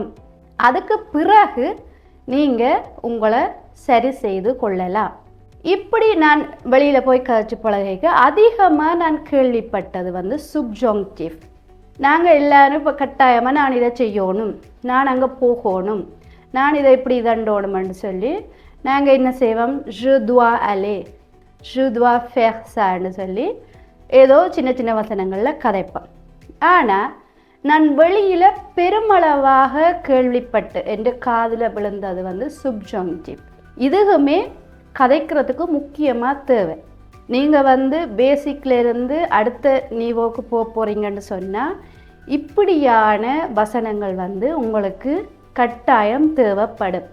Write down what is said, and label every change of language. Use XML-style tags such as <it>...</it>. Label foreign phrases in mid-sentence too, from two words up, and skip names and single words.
<ta>அதுக்கு பிறகு நீங்கள் உங்களை சரி செய்து கொள்ளலாம். இப்படி நான் வெளியில் போய் கதைச்சு பழகிக்க அதிகமாக நான் கேள்விப்பட்டது வந்து சுப்ஜாங்டிவ். நாங்கள் எல்லோரும் இப்போ கட்டாயமாக நான் இதை செய்யணும், நான் அங்கே போகணும், நான் இதை இப்படி தண்டோணுமென்னு சொல்லி நாங்கள் என்ன செய்வோம்,</ta> <fr>je dois aller, je dois faire ça</fr> <ta>சொல்லி ஏதோ சின்ன சின்ன வசனங்களில் கதைப்பேன். ஆனால் நான் வெளியில் பெருமளவாக கேள்விப்பட்டு என்ற காதில் விழுந்தது வந்து சுப்ஜாங்டிவ். இதுவுமே கதைக்கிறதுக்கு முக்கியமாக தேவை. நீங்கள் வந்து பேசிக்லேருந்து அடுத்த நீவோக்கு போகிறீங்கன்னு சொன்னால் இப்படியான வசனங்கள் வந்து உங்களுக்கு கட்டாயம் தேவைப்படும்.</ta>